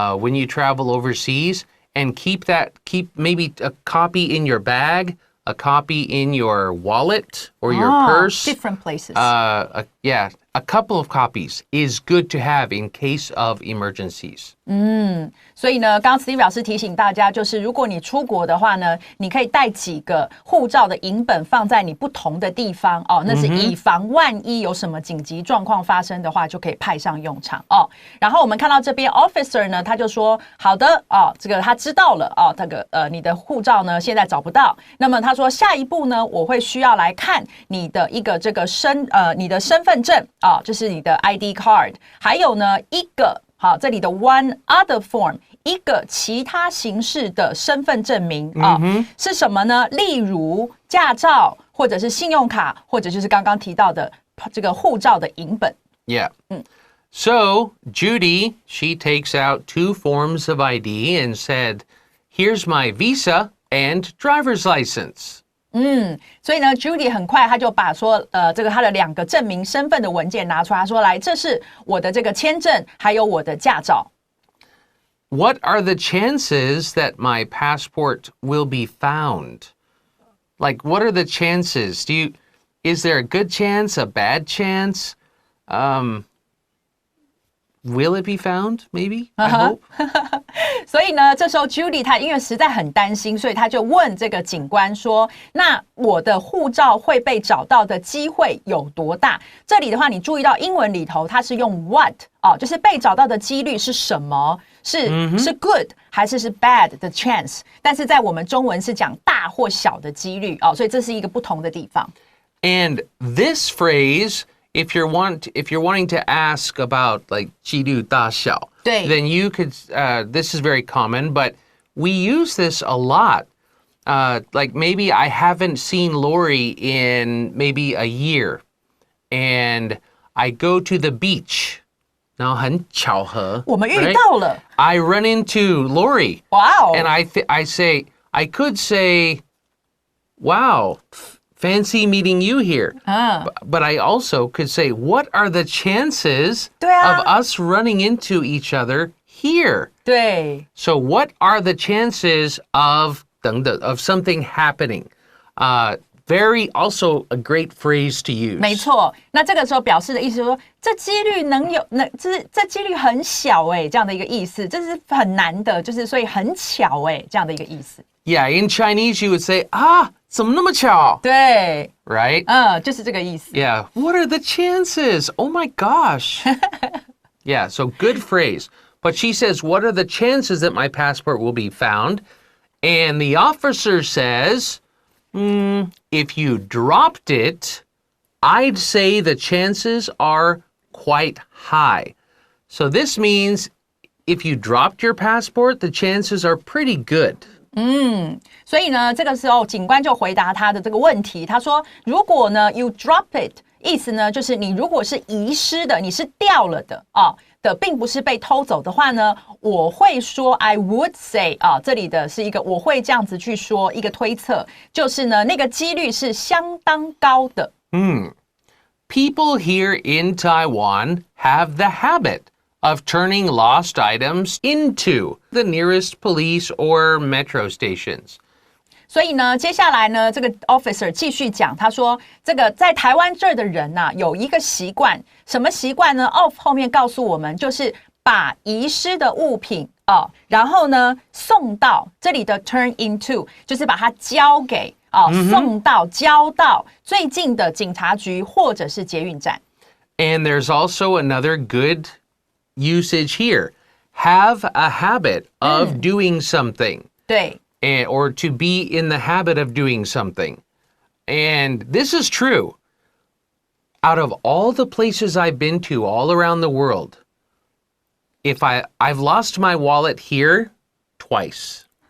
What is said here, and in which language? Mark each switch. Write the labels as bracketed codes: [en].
[en] When you travel overseas, and keep maybe a copy in your bag, a copy in your wallet or your purse. Different places. A couple of copies is good to have in case of emergencies. [zh] 所以呢，刚刚 Stevie 老师提醒大家，就是如果你出国的话呢，你可以带几个护照的影本放在你不同的地方那是以防万一有什么紧急状况发生的话，就可以派上用场然后我们看到这边 officer 呢，他就说好的这个他知道了这个你的护照呢现在找不到，那么他说下一步呢，我会需要来看你的一个这个你的身份证就是你的 ID card， 还有呢一个这里的 [en] one other form， [zh] 一个其他形式的身份证明是什么呢？例如驾照，或者是信用卡，或者就是刚刚提到的这个护照的影本。 [en] Yeah. So Judy, she takes out 2 forms of ID and said, "Here's my visa and driver's license." [zh] 所以呢 Judy 很快他就把说这个他的2个证明身份的文件拿出来，他说来，这是我的这个签证，还有我的驾照。 [en] What are the chances that my passport will be found? Like, what are the chances? Is there a good chance, a bad chance? Will it be found? Maybe? I hope. [zh] 所以呢，这时候 Judy 她因为实在很担心，所以她就问这个警官说：“那我的护照会被找到的机会有多大？” 这里的话，你注意到英文里头它是用 what 就是被找到的几率是什么？是 good 还是 bad 的 chance？但是在我们中文是讲大或小的几率所以这是一个不同的地方。 [en] And this phrase.If you're wanting to ask about like [zh] 几率大小, [en] then you could. This is very common, but we use this a lot. Like maybe I haven't seen Laurie in maybe a year, and I go to the beach. [zh] 然后很巧合，我们遇到了。 [en] Right? I run into Laurie. Wow. And I could say, wow, fancy meeting you here. But I also could say, what are the chances of us running into each other here? [zh] 对。 [en] So what are the chances of something happening? Very also a great phrase to use. [zh] 没错，那这个时候表示的意思是说，这几率这几率很小这样的一个意思，这是很难的，就是所以很巧这样的一个意思。 [en] Yeah, in Chinese you would say, [zh] 怎么那么巧？对 [en] Right? [zh] 就是这个意思。 [en] Yeah, what are the chances? Oh my gosh. Yeah, so good phrase. But she says, what are the chances that my passport will be found? And the officer says, if you dropped it, I'd say the chances are quite high. So this means if you dropped your passport, the chances are pretty good. [zh] 所以呢，这个时候警官就回答他的这个问题，他说：“如果呢 ， [en] you drop it， [zh] 意思呢就是你如果是遗失的，你是掉了的的，并不是被偷走的话呢，我会说 [en] I would say [zh] 这里的是一个我会这样子去说一个推测，就是呢那个几率是相当高的。 [en] People here in Taiwan have the habit of turning lost items into the nearest police or metro stations. [zh] 所以呢，接下来呢，这个 officer 继续讲，他说，这个在台湾这儿的人有一个习惯，什么习惯呢 ？Off 后面告诉我们，就是把遗失的物品然后呢送到这里的 [en] turn into， [zh] 就是把它交给送到交到最近的警察局或者是捷运站。 [en] And there's also another good usage here. Have a habit of doing something. [zh] 对。 [en] Or to be in the habit of doing something. And this is true. Out of all the places I've been to all around the world, if I've lost my wallet here twice.